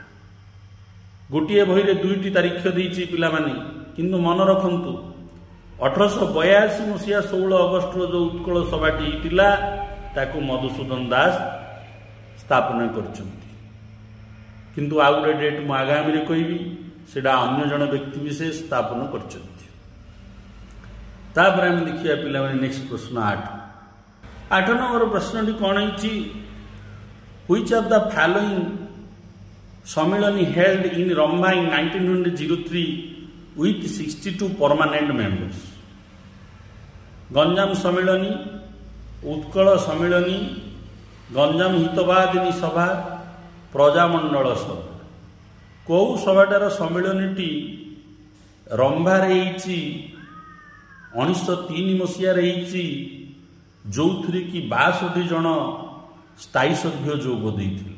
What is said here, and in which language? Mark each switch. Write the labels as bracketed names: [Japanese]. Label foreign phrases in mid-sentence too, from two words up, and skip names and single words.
[Odia] ଗୋଟିଏ ବହିରେ 2ଟି ତାରିଖ ଦେଇଛି ପିଲାମାନେ, କିନ୍ତୁ ମନେ ରଖନ୍ତୁ 1882 ମସିହା 16 ଅଗଷ୍ଟର ଯେଉଁ ଉତ୍କଳ ସଭାଟି ହୋଇଥିଲା ତାକୁ ମଧୁସୂଦନ ଦାସ ସ୍ଥାପନା କରିଛନ୍ତି। କିନ୍ତୁ ଆଉ ଗୋଟେ ଡେଟ୍ ମୁଁ ଆଗାମୀରେ କହିବି, ସେଇଟା ଅନ୍ୟ ଜଣେ ବ୍ୟକ୍ତି ବିଶେଷ ସ୍ଥାପନ କରିଛନ୍ତି। ତାପରେ ଆମେ ଦେଖିବା ପିଲାମାନେ ନେକ୍ସଟ ପ୍ରଶ୍ନ 8 ନମ୍ବର ପ୍ରଶ୍ନଟି କ'ଣ ହେଇଛି? [English] Which of the following ସମ୍ମିଳନୀ held in Rambha in 1903 with 62 permanent members? [Odia] ଗଞ୍ଜାମ ସମ୍ମିଳନୀ, ଉତ୍କଳ ସମ୍ମିଳନୀ, ଗଞ୍ଜାମ ହିତବାଦିନୀ ସଭା, ପ୍ରଜାମଣ୍ଡଳ ସଭା। କେଉଁ ସଭାଟାର ସମ୍ମିଳନୀଟି ରମ୍ଭାରେ ହେଇଛି? 1903 ମସିହାରେ ହେଇଛି, ଯେଉଁଥିରେ କି 62 ଜଣ ସ୍ଥାୟୀ ସଭ୍ୟ ଯୋଗ ଦେଇଥିଲେ।